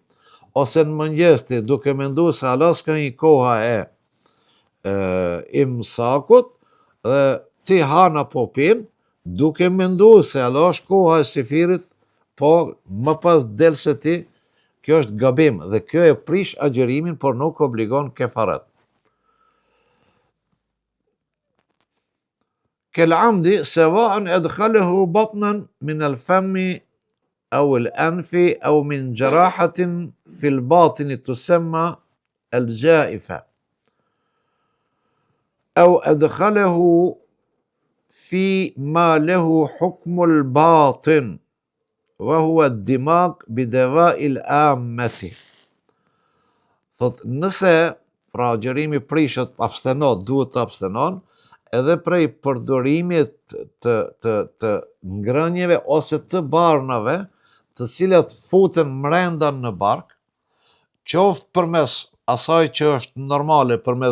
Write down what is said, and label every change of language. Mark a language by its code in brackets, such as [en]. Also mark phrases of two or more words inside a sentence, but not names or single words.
[sq] Ose në mëngjes ti duke mendu se ala s'ka një koha e imsakut, dhe ti hana po pin, duke mendu se ala është koha e sifirit, po më pas del se ti, kjo është gabim, dhe kjo e prish agjërimin, por nuk obligon kefaret. [ar] كالعمد سواء أدخله بطنا من الفم أو الأنف أو من جراحة في الباطن تسمى الجائفة أو أدخله في ما له حكم الباطن وهو الدماغ بدواء الآمة. [sq] Thot, nëse pra agjërimi prishet, abstenot, duhet të abstenon, edhe prej përdorimit të ngrënjeve ose të barnave, të cilat futen mrenda në bark, qoftë përmes asaj që është normale, përmes